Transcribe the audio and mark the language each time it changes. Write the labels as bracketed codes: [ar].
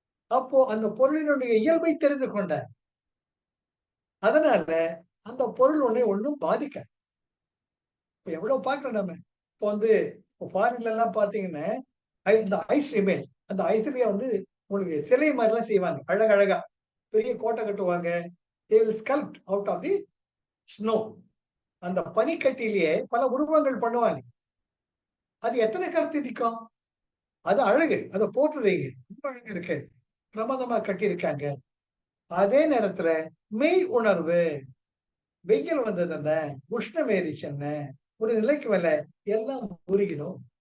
[ta] அப்போ அந்த பொருளினுடைய இயல்பை தெரிந்து கொண்ட, அதனால அந்த பொருள் உன்னை ஒன்றும் பாதிக்க. எவ்வளவு பாக்குறோம் நம்ம. இப்போ ஃபாரின்ல எல்லாம் பாத்தீங்கன்னா இந்த ஐஸ் ரிமேன், அந்த ஐஸ்லயே உங்களுக்கு சிலை மாதிரி எல்லாம் செய்வாங்க, அழகழகா பெரிய கோட்டை கட்டுவாங்க. [en] they will sculpt out of the snow. [ta] அந்த பனிக்கட்டிலேயே பல உருவங்கள் பண்ணுவாங்க. அது எத்தனை கருத்து நிற்கும், அது அழகு, அதை போட்டுறீங்க, ரொம்ப அழகு இருக்கு, பிரமாதமா கட்டியிருக்காங்க. அதே நேரத்துல மெய் உணர்வு, வெயில் வந்தது என்ன, உஷ்ணம் ஏறிச்சு என்ன, ஒரு நிலைக்கு மேல எல்லாம் உருகிடும்.